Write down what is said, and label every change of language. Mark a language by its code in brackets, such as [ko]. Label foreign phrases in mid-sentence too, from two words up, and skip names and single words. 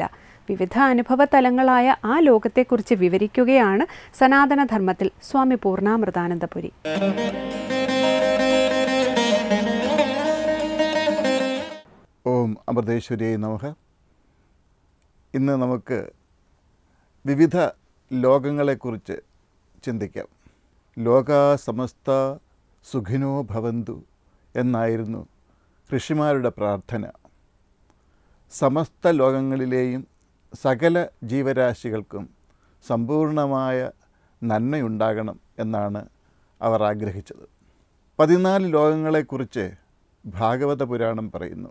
[ml] വിവിധ അനുഭവ തലങ്ങളായ ആ ലോകത്തെക്കുറിച്ച് വിവരിക്കുകയാണ് സനാതനധർമ്മത്തിൽ സ്വാമി പൂർണ്ണാമൃതാനന്ദപുരി. [sa] ഓം അമൃതേശ്വരിയെ നമഃ. [ml] ഇന്ന് നമുക്ക് വിവിധ ലോകങ്ങളെക്കുറിച്ച് ചിന്തിക്കാം. [sa] ലോകാ സമസ്ത സുഖിനോ ഭവന്തു [ml] എന്നായിരുന്നു ഋഷിമാരുടെ പ്രാർത്ഥന. സമസ്ത ലോകങ്ങളിലെയും സകല ജീവരാശികൾക്കും സമ്പൂർണമായ നന്മയുണ്ടാകണം എന്നാണ് അവർ ആഗ്രഹിച്ചത്. 14 ലോകങ്ങളെക്കുറിച്ച് ഭാഗവത പുരാണം പറയുന്നു.